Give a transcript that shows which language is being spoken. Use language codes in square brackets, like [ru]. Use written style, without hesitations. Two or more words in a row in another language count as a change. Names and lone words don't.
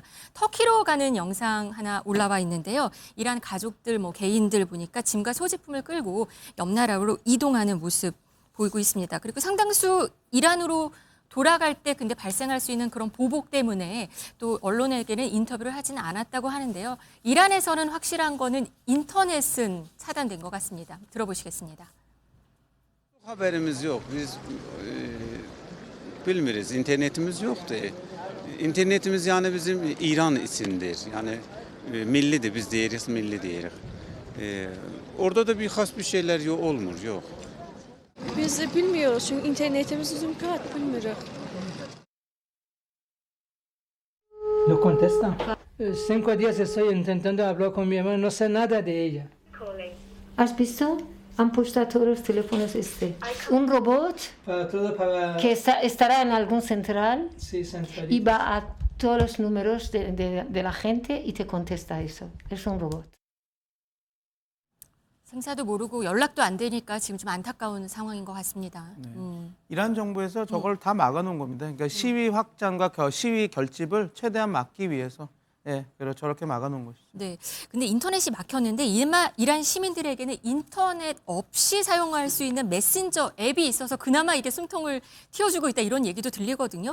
[ko] 터키로 가는 영상 하나 올라와 있는데요. 이란 가족들, 개인들 보니까 짐과 소지품을 끌고 옆 나라로 이동하는 모습 보이고 있습니다. 그리고 상당수 이란으로 돌아갈 때 근데 발생할 수 있는 그런 보복 때문에 또 언론에게는 인터뷰를 하지는 않았다고 하는데요. 이란에서는 확실한 거는 인터넷은 차단된 것 같습니다. 들어보시겠습니다. [tr] Haberimiz yok. Biz bilmiyoruz. İnternetimiz yoktu. İnternetimiz yani bizim İran içindir. Yani millidir. Biz diyeriz milli diyeriz. Orada da bir has bir şeyler yok olmuyor. Yok. Biz de bilmiyoruz çünkü internetimiz uzun kart bilmiyoruz. [es] No contestan. 5 días estoy intentando hablar con mi hermano, no sé nada de ella. ¿Has visto? Han puesto a todos los teléfonos un robot Para todo, para... que estará en algún central Sí, centralita. y va a todos los números de la gente y te contesta eso. Es un robot. [ko] 생사도 모르고 연락도 안 되니까 지금 좀 안타까운 상황인 것 같습니다. 이란 정부에서 저걸 다 막아놓은 겁니다. 그러니까 시위 확장과 시위 결집을 최대한 막기 위해서 저렇게 막아놓은 것이죠. 네. 근데 인터넷이 막혔는데 이란 시민들에게는 인터넷 없이 사용할 수 있는 메신저 앱이 있어서 그나마 이게 숨통을 틔워주고 있다 이런 얘기도 들리거든요.